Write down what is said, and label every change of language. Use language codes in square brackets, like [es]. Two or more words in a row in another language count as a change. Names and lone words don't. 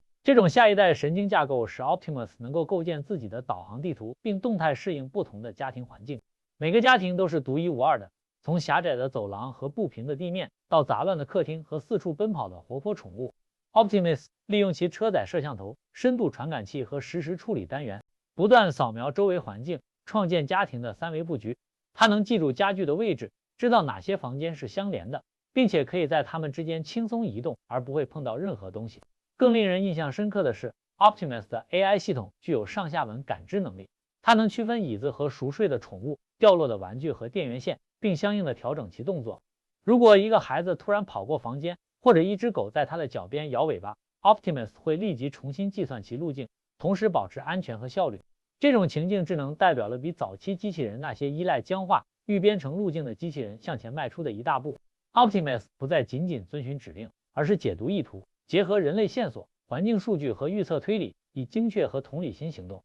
[zh] 這種下一代神經架構使 Optimus 能夠構建自己的導航地圖，並動態適應不同的家庭環境。每個家庭都是獨一無二的，從狹窄的走廊和不平的地面，到雜亂的客廳和四處奔跑的活潑寵物。 Optimus 利用其車載攝像頭、深度傳感器和實時處理單元，不斷掃描周圍環境，創建家庭的3維布局。它能記住家具的位置，知道哪些房間是相连的，并且可以在它們之間輕鬆移动，而不会碰到任何東西。更令人印象深刻的是 ，Optimus 的 AI 系統具有上下文感知能力，它能区分椅子和熟睡的寵物、掉落的玩具和電源線，並相應的調整其動作。如果一個孩子突然跑過房間，或者一隻狗在他的腳邊搖尾巴， Optimus 會立即重新計算其路徑，同時保持安全和效率。這種情境智能代表了比早期機器人那些依賴僵化、預編程路徑的機器人向前邁出的一大步。Optimus 不再僅僅遵循指令，而是解讀意圖，結合人類線索、環境數據和預測推理，以精確和同理心行動。